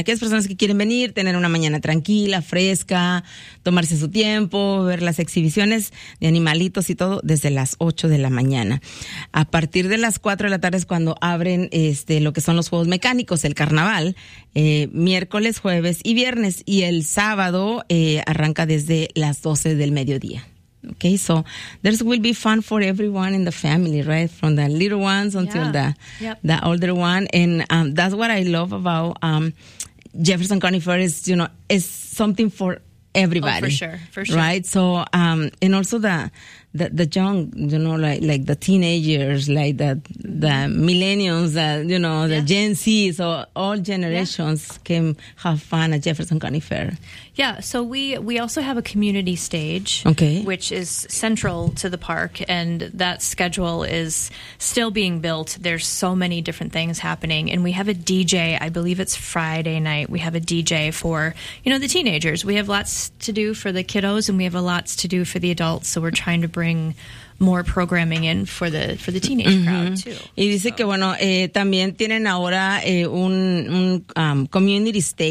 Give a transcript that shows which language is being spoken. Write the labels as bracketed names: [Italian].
[Spanish] Aquellas personas que quieren venir, tener una mañana tranquila, fresca, tomarse su tiempo, ver las exhibiciones de animalitos y todo, desde las 8 de la mañana. A partir de las 4 de la tarde es cuando abren lo que son los juegos mecánicos, el carnaval, miércoles, jueves y viernes. Y el sábado arranca desde las 12 del mediodía. [English] Okay, so there will be fun for everyone in the family, right? From the little ones until the older one. And that's what I love about Jefferson County Fair is, you know, it's something for everybody. Oh, for sure. Right? So, and also the young, you know, like the teenagers, like the millennials, you know, the Gen Z. So all generations can have fun at Jefferson County Fair. Yeah, so we also have a community stage, which is central to the park, and that schedule is still being built. There's so many different things happening, and we have a DJ, I believe it's Friday night, we have a DJ for, you know, the teenagers. We have lots to do for the kiddos, and we have a lots to do for the adults. So we're trying to bring more programming in for the teenage crowd too. [Spanish] Y dice que bueno, también tienen ahora un community stage.